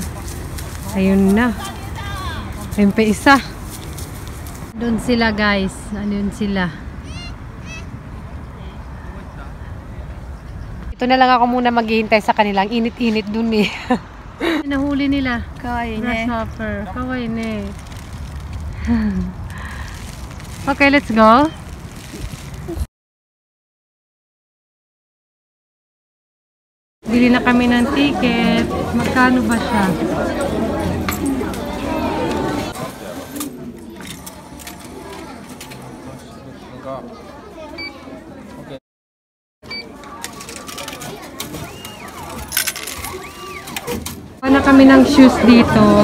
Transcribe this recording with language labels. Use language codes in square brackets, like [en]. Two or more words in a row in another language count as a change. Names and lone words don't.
[tl] Ayun na. Ayun pa isa. Doon sila guys. Ayun sila. Ito na lang ako muna maghihintay sa kanilang. Init-init dun eh. Nahuli nila. [ja] かわいいね. [tl] Grasshopper. [ja] かわいいね. [en] Okay, let's go. [tl] Bili na kami ng ticket. Magkano ba siya? Wala kami ng shoes dito.